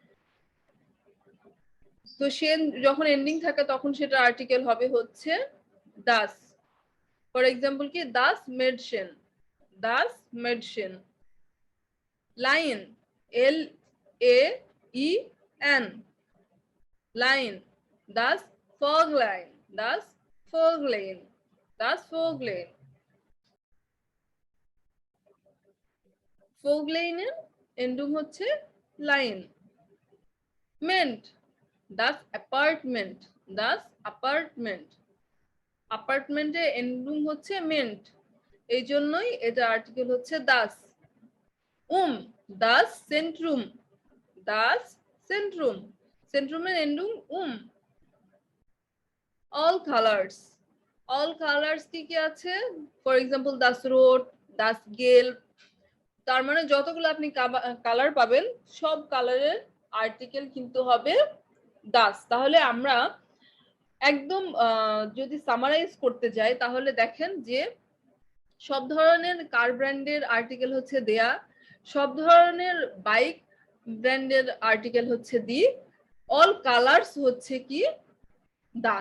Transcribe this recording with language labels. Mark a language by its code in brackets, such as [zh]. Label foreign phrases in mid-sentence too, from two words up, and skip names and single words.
[bn] তো সেন যখন এন্ডিং থাকে তখন সেটা আর্টিকেল হবে হচ্ছে দাস। [en] for example [bn] কি, [de] das Mädchen, das Mädchen. [bn] লাইন, এল এ ই এন, [de] line, das Vöglein, das Vöglein, das Vöglein. [bn] Vöglein-এর এন্ডুম হচ্ছে লাইন। মেন্ট, [de] das Apartment, das Apartment, [bn] অ্যাপার্টমেন্টের এন্ডুম হচ্ছে মেন্ট, এই জন্যই এটা আর্টিকেল হচ্ছে das। [de] das Zentrum, das Zentrum, [bn] সেন্ট্রুমের এন্ডুম [en] all colors, all colors [bn] কি কি আছে, [en] for example [de] das Rot, das Gelb, [bn] তার মানে যতগুলো আপনি কালার পাবেন সব কালারের আর্টিকেল কিন্তু হবে das। তাহলে আমরা একদম যদি সামারাইজ করতে যাই তাহলে দেখেন যে সব ধরনের কার ব্র্যান্ডের আর্টিকেল হচ্ছে দেয়া, সব ধরনের বাইক ব্র্যান্ডের আর্টিকেল হচ্ছে দি, [en] all colors [bn] হচ্ছে কি das।